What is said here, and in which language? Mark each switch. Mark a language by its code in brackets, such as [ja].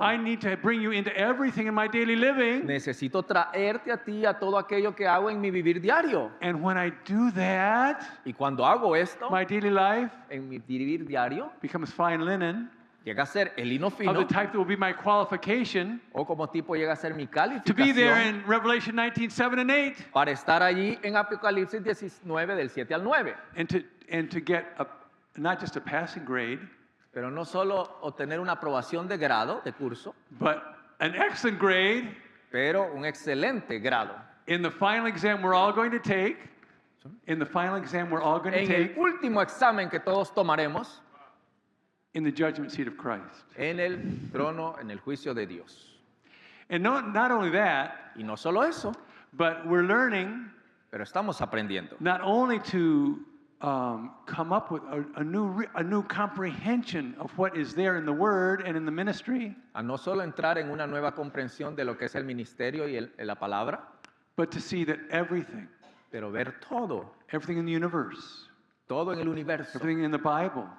[en] I need to bring you into everything in my daily living. [es] Necesito traerte a ti a todo aquello que hago en mi vivir diario. [en] And when I do that, [es] Y cuando hago esto [en] my daily life [es] en mi vivir diario, [en] becomes fine linen [es] llega a ser el lino [en] of [es] fino [en] the type that will be my qualification [es] o como tipo llega a ser mi [en] to be there [es] calificación [en] in Revelation 19:7 and 8, [es] para estar allí en Apocalipsis 19 del 7 al 9. [en] and to get not just a passing grade, [es] Pero no solo obtener una aprobación de grado, de curso, [en] but an excellent grade [es] pero un excelente grado. [en] in the final exam we're all going to take. In the final exam we're all going to [es] En el [en] take [es] último examen que todos tomaremos, [en] in the judgment seat of Christ. [es] en el trono, en el juicio de Dios. [en] And not only that, [es] Y no solo eso, [en] but we're learning [es] pero estamos aprendiendo. [en] not only to come up with a new comprehension of what is there in the Word and in the ministry, [es] A no solo entrar en una nueva comprensión de lo que es el ministerio y la palabra, [en] but to see that everything [es] pero ver todo, [en] in the universe, [es] todo en el universo, [en] everything in the Bible,